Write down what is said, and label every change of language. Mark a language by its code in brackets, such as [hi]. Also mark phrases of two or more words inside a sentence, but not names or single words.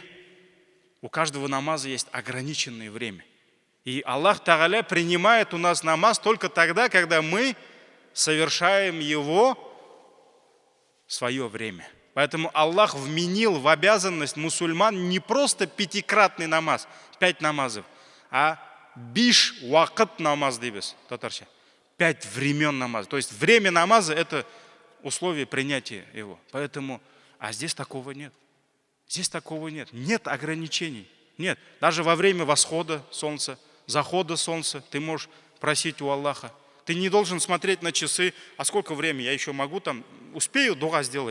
[ru] У каждого намаза есть ограниченное время. И Аллах Тааля принимает у нас намаз только тогда, когда мы совершаем его в свое время. Поэтому Аллах вменил в обязанность мусульман не просто пятикратный намаз, 5 намазов, а [tt] биш вакыт намаз дейбіз, татарша. [ru] 5 времен намаза. То есть время намаза – это условие принятия его. Поэтому, а здесь такого нет. Здесь такого нет. Нет ограничений. Нет. Даже во время восхода солнца, захода солнца ты можешь просить у Аллаха. Ты не должен смотреть на часы, а сколько времени я еще могу там, успею дуа сделать.